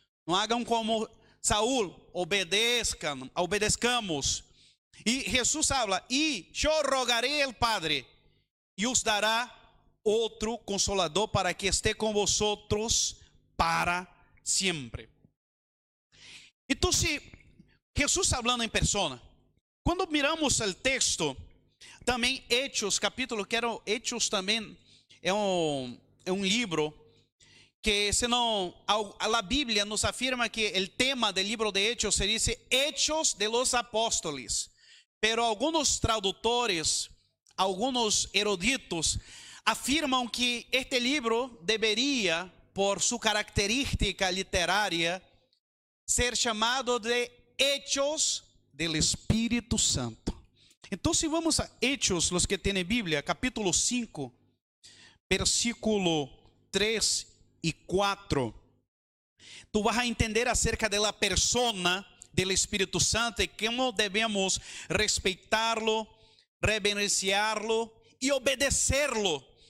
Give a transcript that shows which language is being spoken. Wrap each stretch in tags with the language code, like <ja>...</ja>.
<es>No hagan como Saúl, obedezcamos. Y Jesús habla, y yo rogaré al Padre, y os dará otro consolador para que esté con vosotros para siempre. Entonces, Jesús hablando en persona.</es> <pt>Quando miramos o texto, também Hechos, capítulo, Hechos também é um livro que, senão, a Bíblia nos afirma que o tema do livro de Hechos se diz Hechos de los Apóstoles. Pero alguns tradutores, alguns eruditos, afirmam que este livro deveria, por sua característica literária, ser chamado de Hechos del Espíritu Santo.</pt> <es>Entonces vamos a Hechos, los que tienen Biblia, capítulo 5, versículo 3 y 4. Tú vas a entender acerca de la persona del Espíritu Santo y cómo debemos respetarlo, reverenciarlo y obedecerlo.</es>